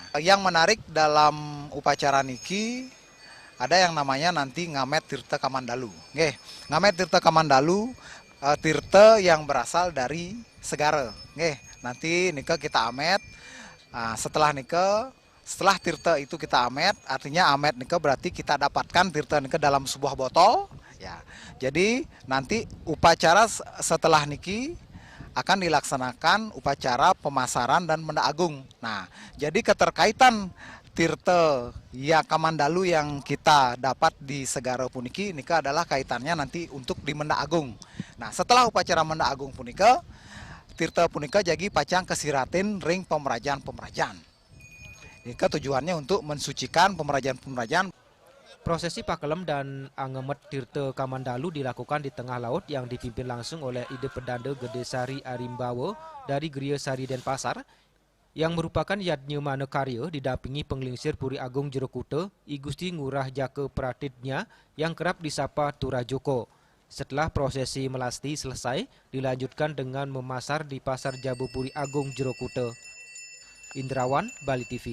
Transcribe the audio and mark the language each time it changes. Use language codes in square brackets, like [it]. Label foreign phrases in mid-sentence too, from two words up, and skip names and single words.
[id] Yang menarik dalam upacara niki ada yang namanya nanti Ngamet Tirta Kamandalu. Ngamet Tirta Kamandalu, tirta yang berasal dari segara. Nanti nika kita amet. Setelah tirta itu kita amet, artinya amet nika berarti kita dapatkan tirta nika dalam sebuah botol. Ya, jadi nanti upacara setelah niki akan dilaksanakan upacara pemasaran dan Menda Agung. Nah, jadi keterkaitan tirta ya Kamandalu yang kita dapat di segara [ban] puniki nika [id] adalah kaitannya nanti untuk di Menda Agung. Nah, setelah upacara [ban] Menda Agung punika, tirta punika jadi pacang kesiratin ring pemerajaan. [id] Nika tujuannya untuk mensucikan pemerajaan. Prosesi Pakelem dan Angemet Tirte Kamandalu dilakukan di tengah laut yang dipimpin langsung oleh Ide Pedanda Gede Sari Arimbawo dari Geria Sari Denpasar, yang merupakan Yadnya Mana Karya didampingi penglingsir Puri Agung Jero Kuta, I Gusti Ngurah Jaka Pratidnya yang kerap disapa Turah Joko. Setelah prosesi melasti selesai, dilanjutkan dengan memasar di Pasar Jabu Puri Agung Jero Kuta. Indrawan, Bali TV.